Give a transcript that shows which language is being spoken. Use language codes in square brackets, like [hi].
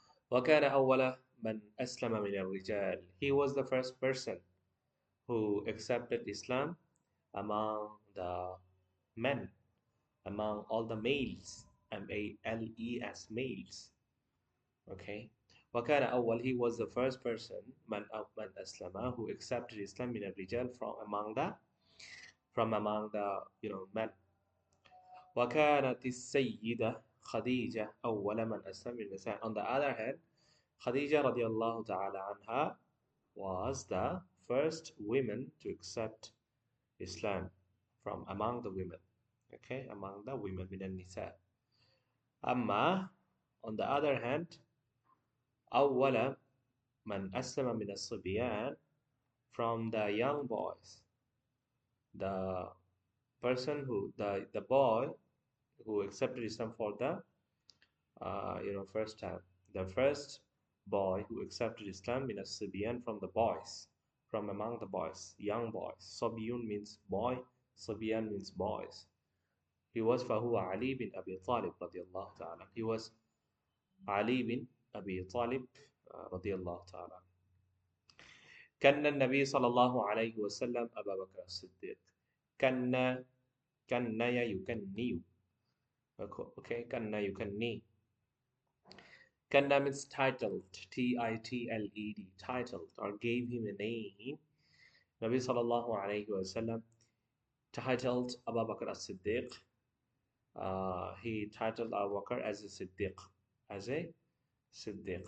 [ar] وكان أول من أسلم من الرجال. [en] He was the first person who accepted Islam among the men, among all the males, males, males. Okay. [ar] وكان أول, [en] he was the first person [ar] من أسلم [en] who accepted Islam [ar] من الرجال [en] from among the men. [ar] وكانت السيدة خديجة أول من أسلم من النساء. [en] On the other hand, Khadija radiallahu ta'ala anha was the first woman to accept Islam from among the women. Okay, among the women [ar] من النساء. [en] أما on the other hand, [ar] أول من أسلم من الصبيان, [en] from the young boys, the person who the boy who accepted Islam for the first time, the first boy who accepted Islam min as-sibyan, from the boys, from among the boys, young boys. Sabiyun means boy, Sibyan means boys. He was فهو Ali bin Abi Talib radiallahu ta'ala. He was Ali bin Abi Talib radiallahu ta'ala. [ar] كان النبي صلى الله عليه وسلم أبا بكر الصديق. كان يكني. Okay, كان يكني. [en] Kanna means titled, Titled, titled, or gave him a name. Nabi sallallahu alayhi wa sallam titled Abu Bakr as-Siddiq. He titled Abu Bakr as a Siddiq, as a Siddiq.